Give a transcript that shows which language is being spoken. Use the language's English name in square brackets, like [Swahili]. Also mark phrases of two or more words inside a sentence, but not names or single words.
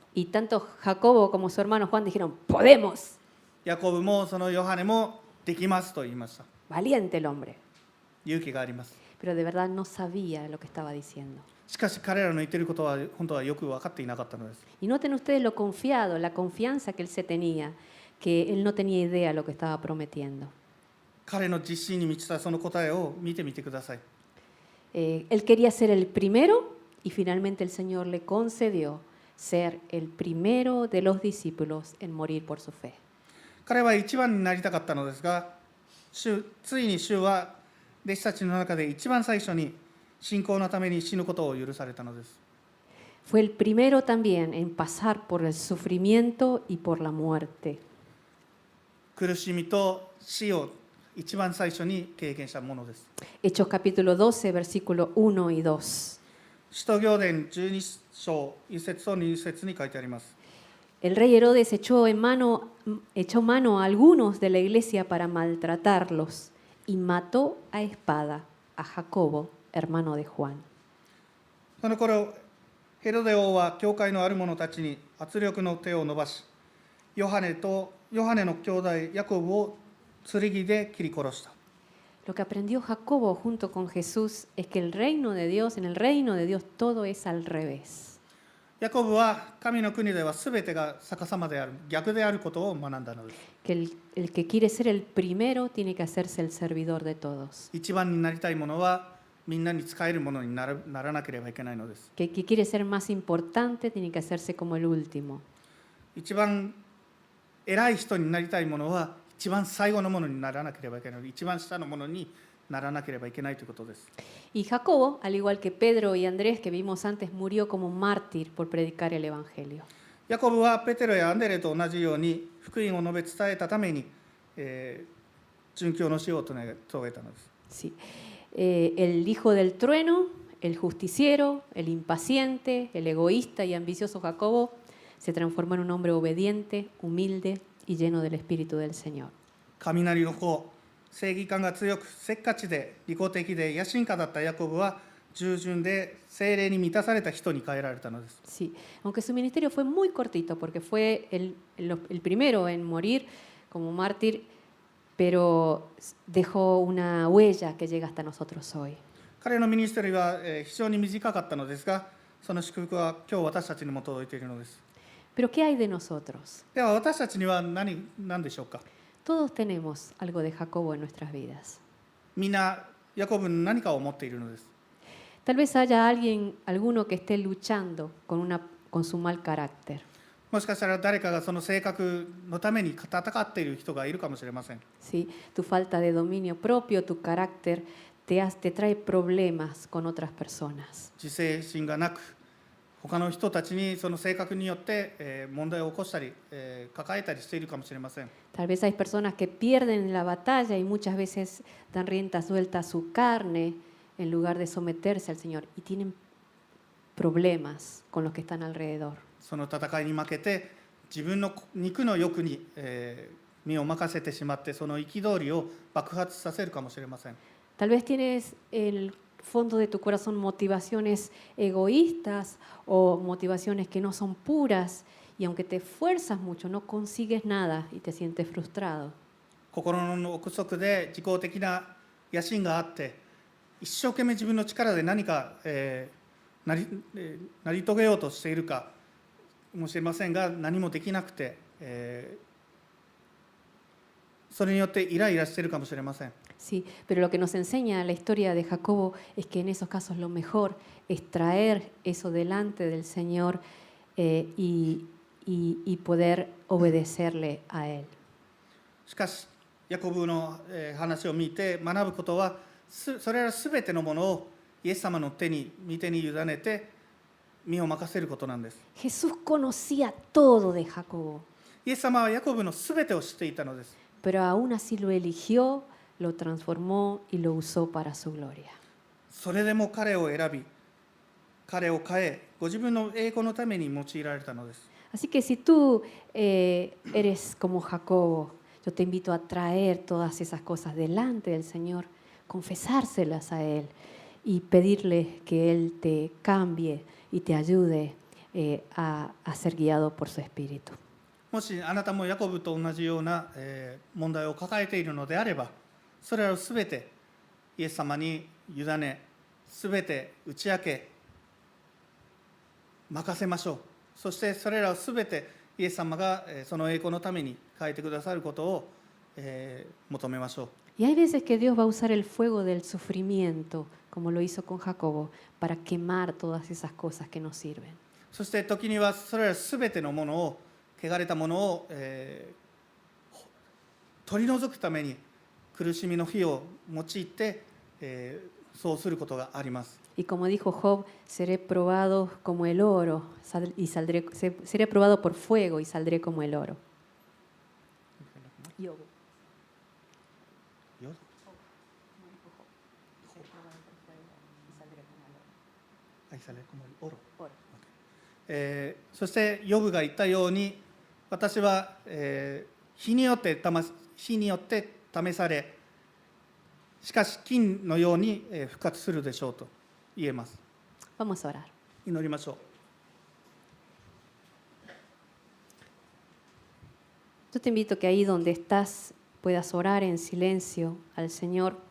[Spanish] Y tanto Jacobo como su hermano Juan dijeron, podemos. [Japanese] ヤコブもそのヨハネもできますと言いました。 [Spanish] Valiente el hombre. [Japanese] 勇気があります。 [Spanish] Pero de verdad no sabía lo que estaba diciendo. [Japanese] しかし彼らの言っていることは本当はよく分かっていなかったのです。 [Spanish] Y noten ustedes lo confiado, la confianza que él se tenía, que él no tenía idea de lo que estaba prometiendo. [Japanese] 彼の実心に満ちたその答えを見てみてください。 [Spanish] Él quería ser el primero y finalmente el Señor le concedió ser el primero de los discípulos en morir por su fe. [Japanese] 彼は一番になりたかったのですが、ついに主は弟子たちの中で一番最初に信仰のために死ぬことを許されたのです。 [Spanish] Fue el primero también en pasar por el sufrimiento y por la muerte. [Japanese] 苦しみと死を一番最初に経験したものです。 [Spanish] Hechos capítulo 12, versículo 1 y 2. [Japanese] 使徒行伝12章1節と2節に書いてあります。 [Spanish] El rey Herodes echó mano a algunos de la iglesia para maltratarlos y mató a espada a Jacobo, hermano de Juan. [Japanese] その頃、ヘロデ王は教会のある者たちに圧力の手を伸ばし、ヨハネの兄弟ヤコブを剣で切り殺した。 [Spanish] Lo que aprendió Jacobo junto con Jesús es que en el reino de Dios todo es al revés. [Japanese] ヤコブは神の国ではすべてが逆さまである、逆であることを学んだのです。 [Spanish] Que el que quiere ser el primero tiene que hacerse el servidor de todos. [Japanese] 一番になりたいものはみんなに使えるものにならなければいけないのです。 [Spanish] Que el que quiere ser más importante tiene que hacerse como el último. [Japanese] 一番偉い人になりたいものは一番最後のものにならなければいけない。一番下のものにならなければいけないということです。 [Spanish] Y Jacobo, al igual que Pedro y Andrés que vimos antes, murió como遂por predicar el Evangelio. [Japanese] ヤコブはペテロやアンデレと同じように福音を述べ伝えたために、殉教の死を遂げたのです。 [Spanish] Sí. El hijo del trueno, el justiciero, el impaciente, el egoísta y ambicioso Jacobo se transformó en un hombre obediente, humilde y lleno del Espíritu del Señor. [Japanese] 雷の子、正義感が強く、せっかちで、利己的で、野心家だったヤコブは、従順で聖霊に満たされた人に変えられたのです。 [Spanish] Sí, aunque su ministerio fue muy cortito porque fue el primero en morir como mártir, pero dejó una huella que llega hasta nosotros hoy. [Japanese] 彼のミニストリーは非常に短かったのですが、その祝福は今日私たちにも届いているのです。 [Spanish] Pero ¿qué hay de nosotros? [Japanese] では私たちには何でしょうか。 [Spanish] Todos tenemos algo de Jacobo en nuestras vidas. [Japanese] みんなヤコブの何かを持っているのです。 [Spanish] Tal vez haya alguno que esté luchando con su mal carácter. [Japanese] もしかしたら誰かがその性格のために戦っている人がいるかもしれません。 [Spanish] ¿Sí? Tu falta de dominio propio, tu carácter, te trae problemas con otras personas. [Japanese] 自制心がなく、他の人たちにその性格によって問題を起こしたり抱えたりしているかもしれません。 [Spanish] Tal vez hay personas que pierden la batalla y muchas veces dan rienda suelta a su carne en lugar de someterse al Señor y tienen problemas con los que están alrededor. [Japanese] その戦いに負けて自分の肉の欲に身を任せてしまって、その憤りを爆発させるかもしれません。 [Spanish] Tal vez tienes en el fondo de tu corazón motivaciones egoístas o motivaciones que no son puras y aunque te esfuerzas mucho no consigues nada y te sientes frustrado. [Japanese] 心の奥底で自己的な野心があって、一生懸命自分の力で何か成り遂げようとしているかもしれませんが、何もできなくて、それによってイライラしているかもしれません。 [Spanish] Sí, pero lo que nos enseña la historia de Jacobo es que en esos casos lo mejor es traer eso delante del Señor y poder obedecerle a Él. [Japanese] しかしヤコブの話を見て学ぶことは、それらすべてのものをイエス様の御手に委ねて身を任せることなんです。 [Spanish] Jesús conocía todo de Jacobo, [Japanese] イエス様はヤコブのすべてを知っていたのです。 [Spanish] pero aún así lo eligió, lo transformó y lo usó para su gloria. [Japanese] それでも彼を選び、彼を変え、ご自分の栄光のために用いられたのです。 [Spanish] Así que si tú eres como Jacobo, yo te invito a traer todas esas cosas delante del Señor, confesárselas a Él y pedirle que Él te cambie y te ayude a ser guiado por su Espíritu. [Japanese] もしあなたもヤコブと同じような問題を抱えているのであれば、それらをすべてイエス様に委ね、すべて打ち明け、任せましょう。そしてそれらをすべてイエス様がその栄光のために変えてくださることを求めましょう。 [Spanish] Y hay veces que Dios va a usar el fuego del sufrimiento, como lo hizo con Jacobo, para quemar todas esas cosas que nos sirven. [Japanese] そして時にはそれらすべてのものを、汚れたものを取り除くために苦しみの火を用いてそうすることがあります。 [Spanish] Y como dijo Job, seré probado como el oro y seré probado por fuego y saldré como el oro. Job. [Japanese] そしてヨブが言ったように、私は火によって試され、しかし金のように復活するでしょうと言えます。 [Spanish] Vamos a orar. [Japanese] 祈りましょう。 [Spanish] Yo te invito que ahí donde estás puedas orar en silencio al Señor.